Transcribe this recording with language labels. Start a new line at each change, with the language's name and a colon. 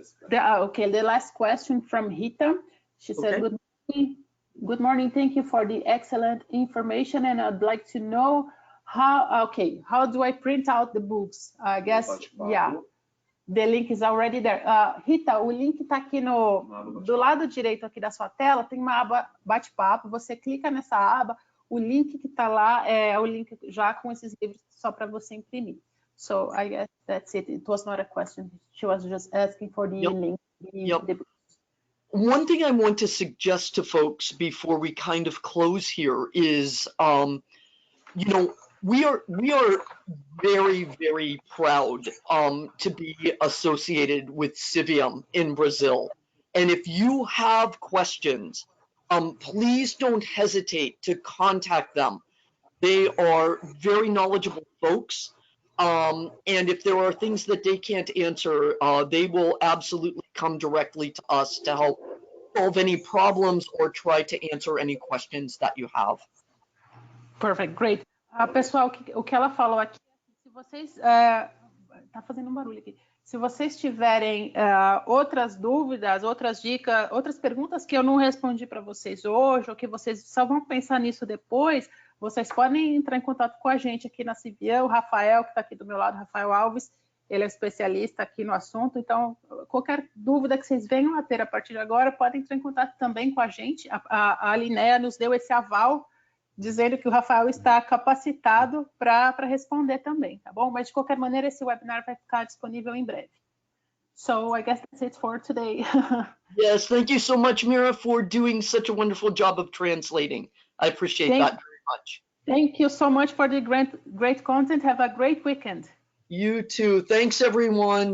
English: The last question from Rita. She said, good morning, thank you for the excellent information, and I'd like to know how do I print out the books? I guess, yeah, the link is already there.
Portuguese: Rita, o link está aqui do lado direito aqui da sua tela, tem uma aba bate-papo, você clica nessa aba, o link que está lá é o link já com esses livros só para você imprimir.
English: So I guess that's it. It was not a question. She was just asking for the link. The books. One thing I want to suggest to folks before we kind of close here is, you know, we are very, very proud to be associated with Civium in Brazil. And if you have questions, please don't hesitate to contact them. They are very knowledgeable folks. And if there are things that they can't answer, they will absolutely come directly to us to help solve any problems or try to answer any questions that you have. Perfect, great.
Portuguese: Pessoal, o que ela falou aqui, se vocês... tá fazendo um barulho aqui. Se vocês tiverem outras dúvidas, outras dicas, outras perguntas que eu não respondi para vocês hoje, ou que vocês só vão pensar nisso depois, vocês podem entrar em contato com a gente aqui na CVM, o Rafael, que está aqui do meu lado, Rafael Alves, ele é especialista aqui no assunto, então qualquer dúvida que vocês venham a ter a partir de agora, podem entrar em contato também com a gente. A Linnea nos deu esse aval, dizendo que o Rafael está capacitado para responder também, tá bom? Mas de qualquer maneira, esse webinar vai ficar disponível em breve.
English: So I guess that's it for today. Yes, thank you so much, Mira, for doing such a wonderful job of translating. I appreciate that very much. Thank you so much for the great content. Have a great weekend. You too. Thanks, everyone.